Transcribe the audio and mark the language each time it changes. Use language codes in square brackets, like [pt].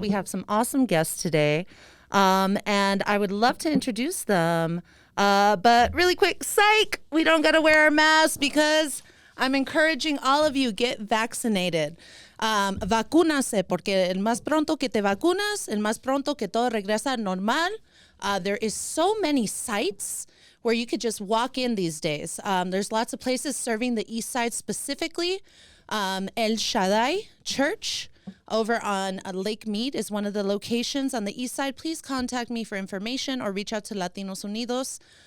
[en] We have some awesome guests today, and I would love to introduce them. But really quick, psych, we don't got to wear our masks because I'm encouraging all of you, get vaccinated. [es] Vacúnase, porque el más pronto que te vacunas, el más pronto que todo regresa normal. [en] There is so many sites where you could just walk in these days. There's lots of places serving the East Side specifically. El Shaddai Church over on Lake Mead is one of the locations on the East Side. Please contact me for information or reach out to Latinos Unidos.